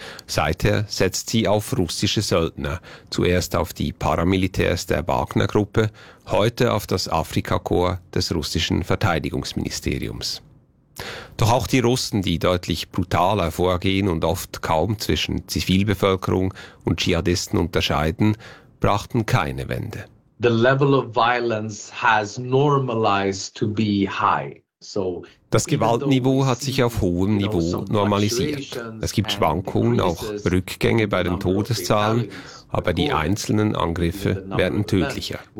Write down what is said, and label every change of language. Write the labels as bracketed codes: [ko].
[de] Seither setzt sie auf russische Söldner, zuerst auf die Paramilitärs der Wagner-Gruppe, heute auf das Afrika-Korps des russischen Verteidigungsministeriums. Doch auch die Russen, die deutlich brutaler vorgehen und oft kaum zwischen Zivilbevölkerung und Dschihadisten unterscheiden, brachten keine Wende. [en] The level of violence has normalized to be high. [de] Das Gewaltniveau hat sich auf hohem Niveau normalisiert. Es gibt Schwankungen, auch Rückgänge bei den Todeszahlen, aber die einzelnen Angriffe werden tödlicher.